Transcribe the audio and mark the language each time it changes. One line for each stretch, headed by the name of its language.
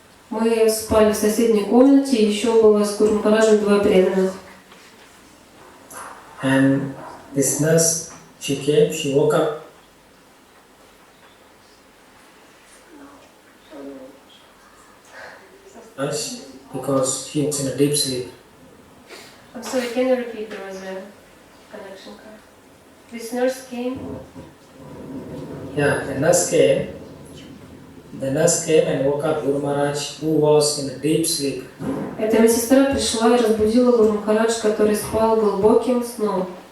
Russian: Мы спали в соседней комнате, и еще было с Гуру Махараджем 2 преданных.
English: And this nurse, she came, she woke up. Because he was in a deep sleep. I'm sorry, can you repeat? There was a connection cut. This nurse came? Yeah, the nurse came. The nurse came and woke up Guru Maharaj, who was in a deep sleep.
Russian: Эта медсестра пришла и разбудила Гуру Махарадж, который спал глубоким сном.